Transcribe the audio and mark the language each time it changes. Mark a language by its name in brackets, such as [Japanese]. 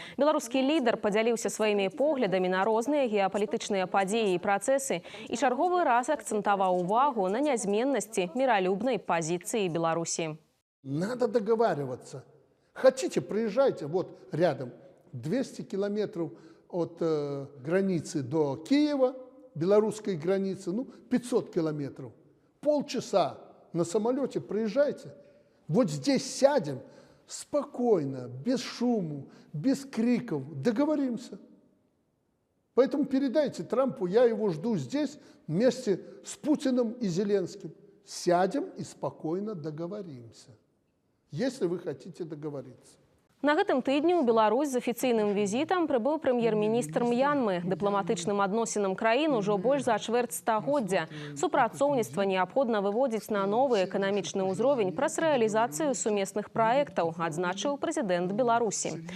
[Belarusian] Беларускі лідар подзяліўся сваімі поглядамі на розныя геапалітычныя падзеі і працэсы и чарговы раз акцентаваў увагу на нязменнасці міралюбнай пазіцыі Беларусі. [Russian] Надо договариваться. Хотите, приезжайте, вот рядом, 200 километров от границы до Киева, белорусской границы, 500 километров. Полчаса на самолете приезжайте. Вот здесь сядем спокойно, без шума, без криков, договоримся. Поэтому передайте Трампу, я его жду здесь вместе с Путиным и Зеленским. Сядем и спокойно договоримся. Если вы хотите договориться. [Belarusian] На гэтым тыдні ў Беларусь з афіцыйным візітам прыбыў прэм'ер-міністр М'янмы. Дыпламатычным адносінам краін ужо больш за чвэрць стагоддзя. Супрацоўніцтва неабходна выводзіць на новы эканамічны ўзровень праз рэалізацыю сумесных праектаў, адзначыў прэзідэнт Беларусі.